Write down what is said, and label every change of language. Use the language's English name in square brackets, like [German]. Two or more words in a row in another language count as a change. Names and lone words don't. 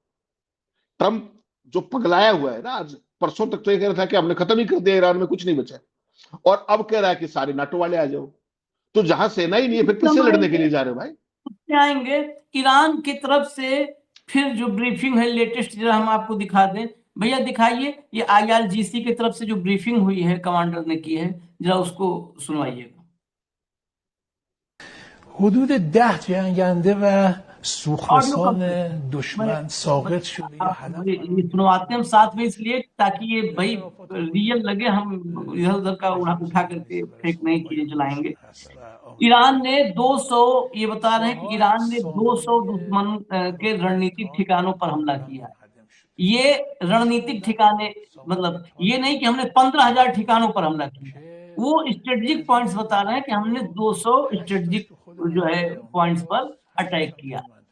[Hindi] ट्रंप जो पगलाया हुआ है ना, आज परसों तक तो ये कह रहा था कि हमने खत्म ही कर दिया, ईरान में कुछ नहीं बचा, और अब कह रहा है कि सारे नाटो वाले आ जाओ। तो जहां सेना ही नहीं है, फिर किससे लड़ने के लिए जा रहे हो भाई? आएंगे ईरान की तरफ से। फिर जो ब्रीफिंग है लेटेस्ट, जरा हम आपको दिखा दें भैया, दिखाइए ये आईआरजीसी की तरफ से जो ब्रीफिंग हुई है, कमांडर ने की है, जरा उसको सुनवाइएगा। [Persian] حدود 10 جنگنده و سوخرسان دشمن ساقط شده یا هدف [Hindi] ये सुनवाते हम साथ में इसलिए ताकि ये भाई रियल लगे, हम इधर उधर का उठा करके फेक नई चीजें चलाएंगे। ईरान ने 200, ये बता रहे हैं कि ईरान ने 200 दुश्मन के रणनीतिक ठिकानों पर हमला किया है। ये रणनीतिक ठिकाने मतलब ये नहीं कि हमने 15,000 ठिकानों पर हमला किया, वो [English] strategic points [Hindi] बता रहे हैं कि हमने 200 स्ट्रेटेजिक जो है पॉइंट्स पर अटैक किया।